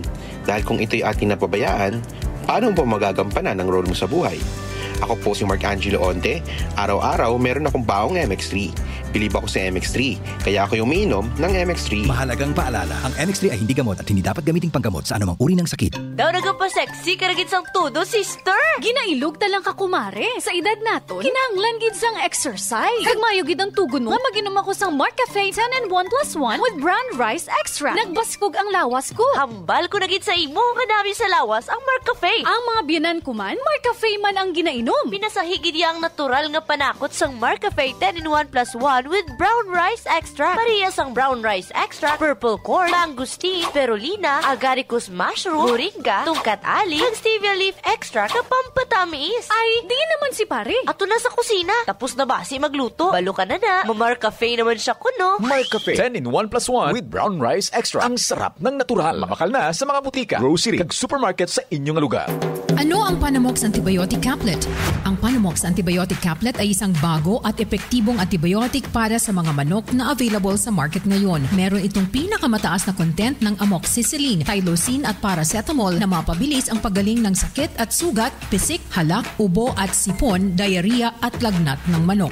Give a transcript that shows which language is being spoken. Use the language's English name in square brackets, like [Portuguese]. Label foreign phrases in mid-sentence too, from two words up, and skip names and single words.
[Filipino] Dahil kung ito'y ating napabayaan, paano mo magagampanan ang role mo sa buhay? Ako po si Mark Angelo Onte. Araw-araw meron akong baong MX3. Bilib ako sa MX3, kaya ako yung umiinom ng MX3. Mahalagang paalala, ang MX3 ay hindi gamot at hindi dapat gamiting panggamot sa anumang uri ng sakit. [Hiligaynon] Daw nagapasexy karagit sang tudo, sister! Ginailog talang ka kumare. Sa edad naton, kinahanglan gid sang exercise. Kagmayo gid ang tugon mo, maginom ako sang Mark Cafe 10-in-1+1 with brown rice extra. Nagbaskog ang lawas ko. Hambal ko na gid sa imo, kanami sa lawas ang Mark Cafe. Ang mga biyanan ko man, Mark Cafe man ang ginainom. Pinasahigid yang natural nga panakot sang Mark Cafe 10-in-1+1 with brown rice extra. Parehas ang brown rice extra, purple corn, mangosteen, spirulina, agaricus mushroom, moringa, tungkat ali, ang stevia leaf extra kapampatamis. Ay, di naman si pare. Ato na sa kusina. Tapos na ba si magluto? Balo ka na na. Mar Cafe naman siya kuno. Mar Cafe 10-in-1+1 with brown rice extra. [Filipino] Ang sarap ng natural. [Hiligaynon] Mamakal na sa mga butika, grocery, kag supermarket sa inyong lugar. [Filipino] Ano ang Panamox Antibiotic Caplet? Ang Panamox Antibiotic Caplet ay isang bago at epektibong antibiotic para sa mga manok na available sa market ngayon. Meron itong pinakamataas na content ng amoxicillin, tylosin at paracetamol na mapabilis ang paggaling ng sakit at sugat, pisik, halak, ubo at sipon, diarrhea at lagnat ng manok.